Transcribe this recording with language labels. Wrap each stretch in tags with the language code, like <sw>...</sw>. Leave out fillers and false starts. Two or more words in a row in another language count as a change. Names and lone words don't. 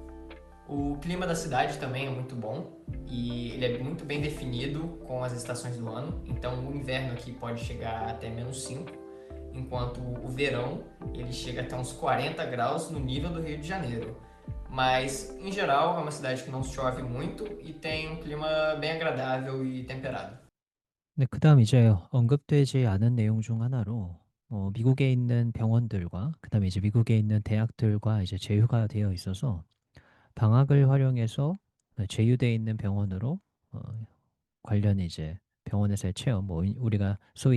<pt>O clima da cidade também é muito bom e ele é muito bem definido com as estações do ano. Então, o inverno aqui pode chegar até -5, enquanto o verão ele chega até uns 40 graus no nível do Rio de Janeiro. Mas, em geral, é uma cidade que não chove muito e tem um clima bem agradável e temperado.</pt> <ko>네, 그다음 이제 언급되지 않은 내용 중 하나로 미국에 있는 병원들과 그다음에 이제 미국에 있는 대학들과 이제 제휴가 되어 있어서 방학을 활용해서 제휴되어 있는 병원으로 어, 관련 이제 병원에서의 체험, 뭐 우리가 소위</ko>